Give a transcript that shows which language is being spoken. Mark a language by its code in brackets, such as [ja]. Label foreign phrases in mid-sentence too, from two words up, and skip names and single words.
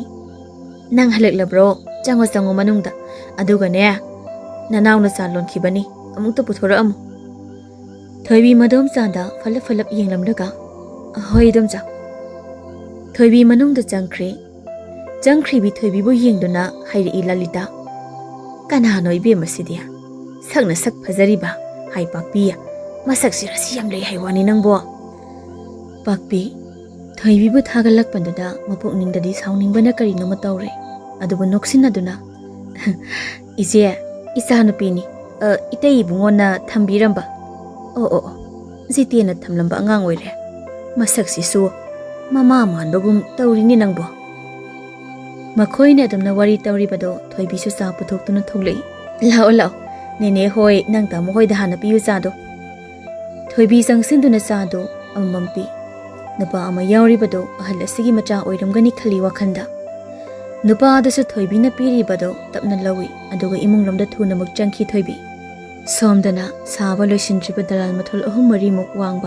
[mni] Nang halaklabro chango manungda aduga ne nanawna salon khibani amukta puthora amu. Thoibi madomsa da falap yenglamdaga hoi domja. Thoibi manungda changkhri bi thoibi bo yengduna hairei Lalita. Kanano ibe masidia sakna sak phajariba hai pakpiya masak sirasi yam lei haiwani nangbo pakpi thoibi bu thagalak pandada mapuk ningdadi saunningbana kari no matawre adubu noksinaduna ije isa nupini itei bungona thambiramba o jitena thamlamba angang oire masak sisu mama mandogum tawrini nangbo Makhoine adamna wari tawribado thoibi su sa puthokuna thoglei. Lao. Nene hoi nang tamo hoi da hana piyu chado. Thoibi sangsinduna chado amampi. Nupa ama yauribado ahal asigi macha oiramgani khali wakhanda. Nupa adasu thoibi na piribado tapna lawi aduga imunglomda thuna muk changki thoibi. Somdana saba loisindriba dalal mathol ahum mari muk wangba.